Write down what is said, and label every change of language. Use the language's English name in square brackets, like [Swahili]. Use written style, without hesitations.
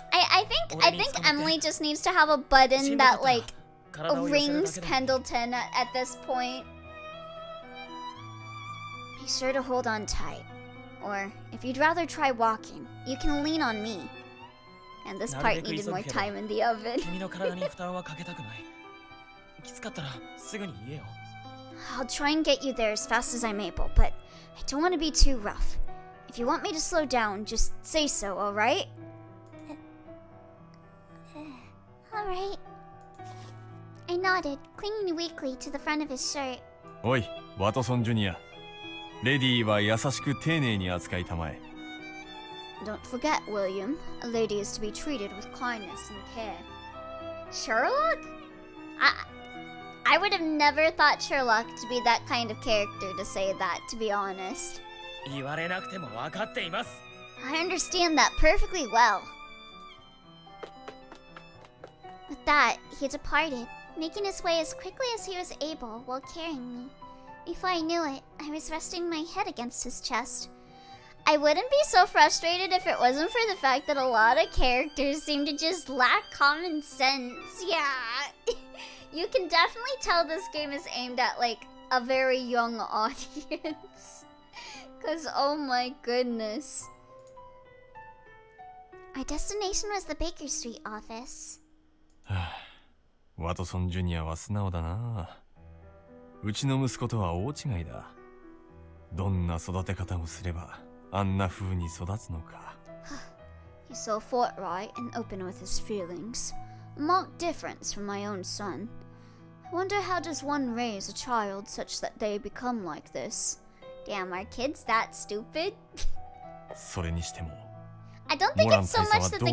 [English] I think Emily just needs to have a button that like [Japanese] 体を寄せるだけで [English] Pendleton at this point. Be sure to hold on tight. Or if you'd rather try walking, you can lean on me. And this part needed more time in the oven. [Japanese] 君の体に負担はかけたくない。きつかったらすぐに言えよ。 [English] I'll try and get you there as fast as I'm able, but I don't want to be too rough. If you want me to slow down, just say so, alright? Alright. I nodded, clinging weakly to the front of his shirt. [Japanese] おいワトソンジュニアレディーは優しく丁寧に扱いたまえ。 [English] Don't forget, William, a lady is to be treated with kindness and care. Sherlock? I would have never thought Sherlock to be that kind of character to say that, to be honest. [Japanese] 言われなくても分かっています。 [English] I understand that perfectly well. With that, he departed, making his way as quickly as he was able while carrying me. Before I knew it, I was resting my head against his chest. I wouldn't be so frustrated if it wasn't for the fact that a lot of characters seem to just lack common sense. Yeah. You can definitely tell this game is aimed at like a very young audience. Cause oh my goodness. Our destination was the Baker Street office. [Japanese] ワトソンジュニアは素直だな。うちの息子とは大違いだ。どんな育て方をすればあんな風に育つのか。 [English] He's so forthright and open with his feelings. A marked difference from my own son. I wonder how does one raise a child such that they become like this? Damn, are kids that stupid? [Japanese] それにしても [English] I don't think it's so much that the